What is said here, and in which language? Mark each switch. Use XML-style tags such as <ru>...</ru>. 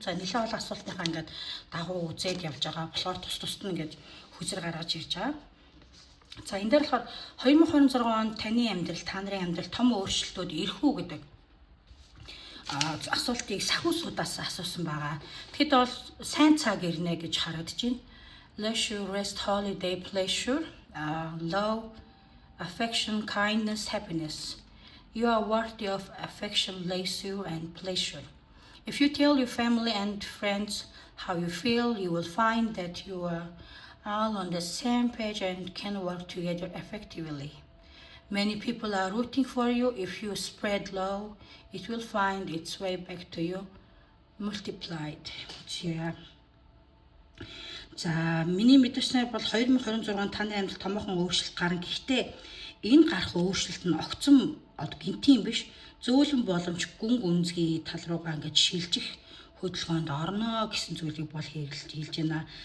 <mn>За нэлээд олон асуултынхаа ингээд дагуу үзээд явж байгаа. Болохоор тус-тусд нь ингээд хүзэр гаргаж ирж байгаа. За энэ дээр болохоор 2026 онд таны амьдрал, та нарын амьдрал том өөрчлөлтүүд ирэх үү гэдэг асуултыг сахиусудаас асуусан байгаа. Тэгэхэд бол сайн цаг ирнэ гэж харагдаж байна.</mn> <en>Leisure, rest, holiday, pleasure, love, affection, kindness, happiness. You are worthy of affection, leisure, and pleasure. If you tell your family and friends how you feel, you will find that you are all on the same page and can work together effectively. Many people are rooting for you. If you spread love, it will find its way back to you, multiplied.</en> <mn>За миний мэдрэснээр бол 2026 таны амьдрал томоохон өөрчлөлт гарна. Гэхдээ энэ гарах өөрчлөлт нь огцом гинтийн биш, зөөлөн боломж гүн гүнзгий тал руугаа ингэж шилжих хөдөлгөөнд орно гэсэн зүйлийг бол хэлж байна.</mn>